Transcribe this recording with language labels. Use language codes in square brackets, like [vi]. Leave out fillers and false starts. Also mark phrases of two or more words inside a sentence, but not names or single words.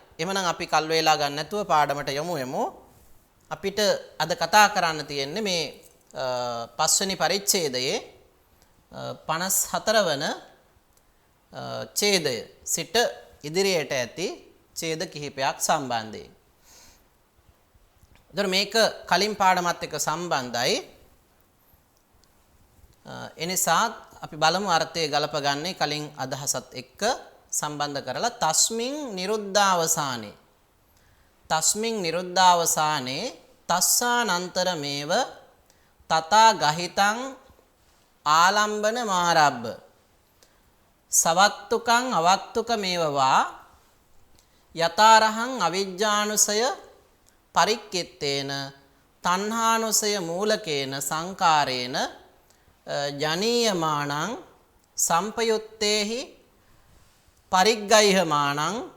[si] එහෙනම් අපි කල් වේලා ගන්න නැතුව පාඩමට යමු. අපිට අද කතා කරන්න තියෙන්නේ මේ 5 වෙනි පරිච්ඡේදයේ 54 වන ඡේදය සිට ඉදිරියට ඇති ඡේද කිහිපයක් සම්බන්ධයෙන්. ඒතර මේක කලින් පාඩමත් එක්ක සම්බන්ධයි. එනිසා අපි බලමු අර්ථය ගලපගන්නේ කලින් අදහසත් එක්ක සම්බන්ධ කරලා. [pi] තස්මින් නිරුද්ධාවසානේ තස්මින් නිරුද්ධාවසානේ තස්සානන්තරමේව තථා ගහිතං ආලම්බන මාරබ්බ සවත්තුකං අවත්තුක මේවවා යතාරහං අවිජ්ජානුසය පරික්කිත්තේන තණ්හානුසය මූලකේන සංකාරේන ජනීයමානං සම්පයුත්තේහි පරිග්ගයිහමානං